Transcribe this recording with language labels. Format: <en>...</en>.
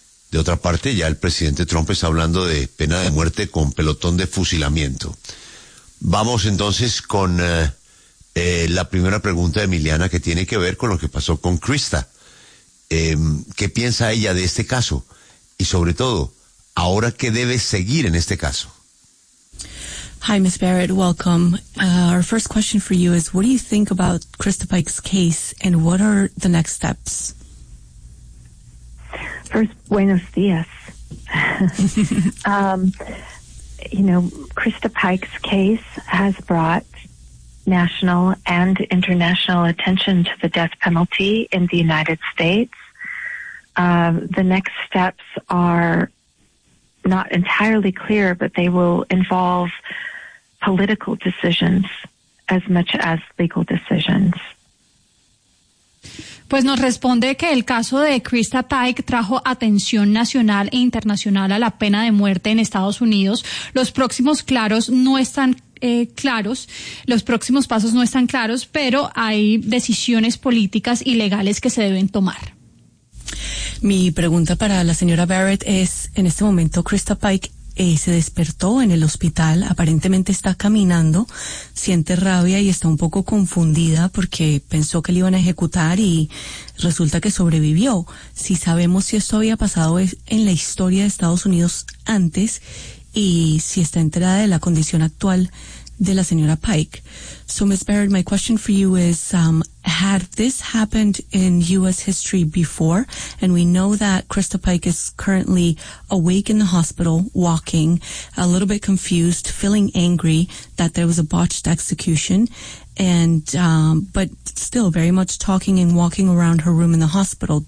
<es>De otra parte, ya el presidente Trump está hablando de pena de muerte con pelotón de fusilamiento. Vamos entonces con la primera pregunta de Emiliana, que tiene que ver con lo que pasó con Krista. ¿Qué piensa ella de este caso? Y sobre todo, ¿ahora qué debe seguir en este caso?</es> <en>Hi, Ms. Barrett. Welcome. Our first question for you is, what do you think about Krista Pike's case and what are the next steps? First,</en> <es>buenos dias.</es> <en>you know, Krista Pike's case has brought national and international attention to the death penalty in the United States. The next steps are not entirely clear, but they will involve political decisions as much as legal decisions.</en> <es>Pues nos responde que el caso de Krista Pike trajo atención nacional e internacional a la pena de muerte en Estados Unidos. Los próximos claros no están claros, los próximos pasos no están claros, pero hay decisiones políticas y legales que se deben tomar. Mi pregunta para la señora Barrett es, en este momento Krista Pike se despertó en el hospital, aparentemente está caminando, siente rabia y está un poco confundida porque pensó que le iban a ejecutar y resulta que sobrevivió. Si sabemos si esto había pasado en la historia de Estados Unidos antes y si está enterada de la condición actual de la señora Pike.</es> <en>So, Ms. Barrett, my question for you is, had this happened in U.S. history before? And we know that Krista Pike is currently awake in the hospital, walking, a little bit confused, feeling angry that there was a botched execution, and but still very much talking and walking around her room in the hospital.</en>